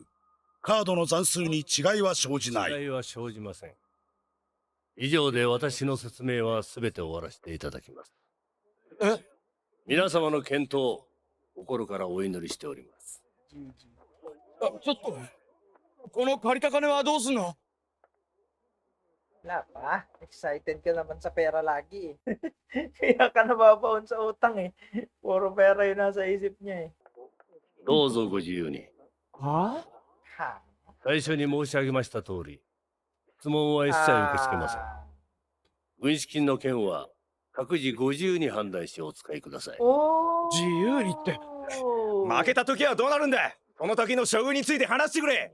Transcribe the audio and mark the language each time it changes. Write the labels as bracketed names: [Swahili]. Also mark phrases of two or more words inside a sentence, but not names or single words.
[Japanese] カードの残数に違いは生じない。違いは生じません。以上で私の説明はすべて終わらせていただきます。皆様の健闘、心からお祈りしております。ちょっと。この借りた金はどうすんの？ [Filipino] Wala pa. Excited ka naman sa pera lagi eh. Kaya ka nababaon sa utang eh. Puro pera yung nasa isip niya eh. [Japanese] どうぞご自由に。は？ Ha? 最初に申し上げました通り、質問は一切受け付けません。軍資金の件は各自ご自由に判断しお使いください。 Oh! 自由にって負けた時はどうなるんだ。この時の処遇について話してくれ。